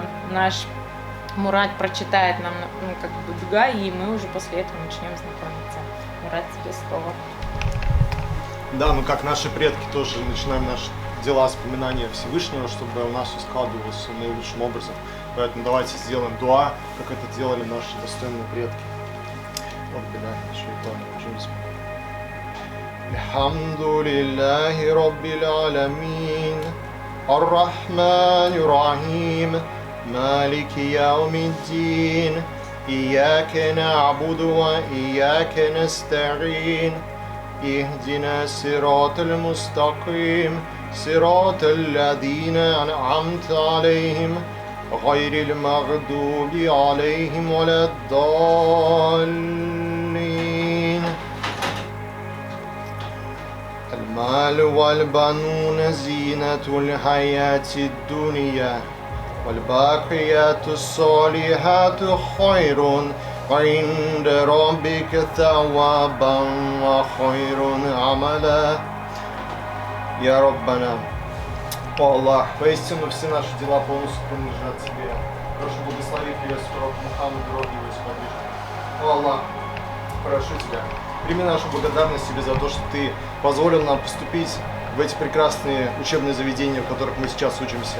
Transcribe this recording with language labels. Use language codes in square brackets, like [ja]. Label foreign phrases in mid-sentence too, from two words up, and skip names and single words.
[ru] Наш Мурат прочитает нам как бы дуга, и мы уже после этого начнем знакомиться. Мурат, тебе слово. Да, мы как наши предки тоже начинаем наши дела с поминания Всевышнего, чтобы у нас все складывалось наилучшим образом. Поэтому давайте сделаем дуа, как это делали наши достойные предки. [ar] الحمد لله رب العالمين الرحمن الرحيم مالك يوم الدين إياك نعبد وإياك نستعين اهدنا الصراط المستقيم صراط الذين أنعمت عليهم, غير المغضوب عليهم ولا الضالين. المال والبنون زينة الحياة الدنيا والباقيات الصالحات خير عند ربك ثوابا وخير عملا. يا ربنا, [ru] о Аллах, воистину все наши дела полностью принадлежат Тебе. Прошу, благослови привет пророка Мухаммаду, дорогие его сподвижники. О Аллах, прошу Тебя, прими нашу благодарность Тебе за то, что Ты позволил нам поступить в эти прекрасные учебные заведения, в которых мы сейчас учимся.